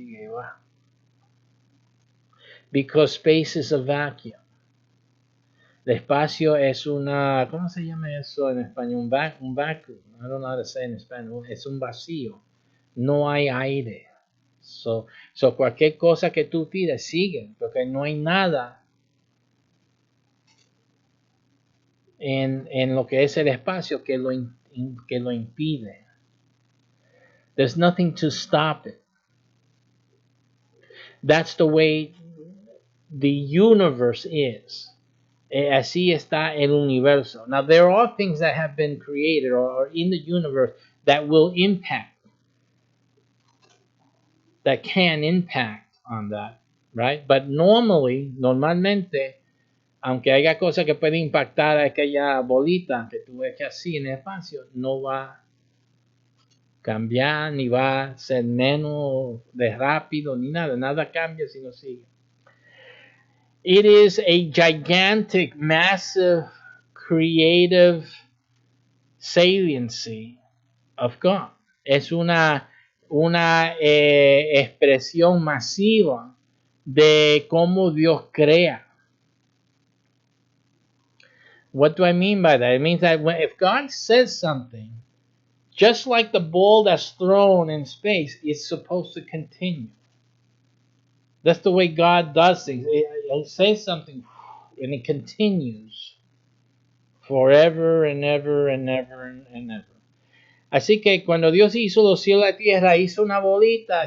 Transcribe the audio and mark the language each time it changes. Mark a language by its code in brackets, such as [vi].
[en] Wow. Because space is a vacuum. [es] El espacio es una, ¿cómo se llama eso en español? Un vacuum. [en] I don't know how to say in Spanish. [es] Es un vacío. No hay aire. So cualquier cosa que tú tires sigue, porque no hay nada en lo que es el espacio que lo impide. [en] There's nothing to stop it. That's the way the universe is. [es] Así está el universo. [en] Now, there are things that have been created or in the universe that will impact, that can impact on that, right? [es] But normalmente, aunque haya cosas que pueden impactar a aquella bolita que tú ves así en el espacio, no va a cambiar, ni va a ser menos de rápido, ni nada. Nada cambia si no sigue. [en] It is a gigantic, massive, creative saliency of God. [es] Es una expresión masiva de cómo Dios crea. [en] What do I mean by that? It means that if God says something, just like the ball that's thrown in space, it's supposed to continue. That's the way God does things. He says something and it continues forever and ever and ever and ever. [es] Así que cuando Dios hizo los cielos y la tierra, hizo una bolita.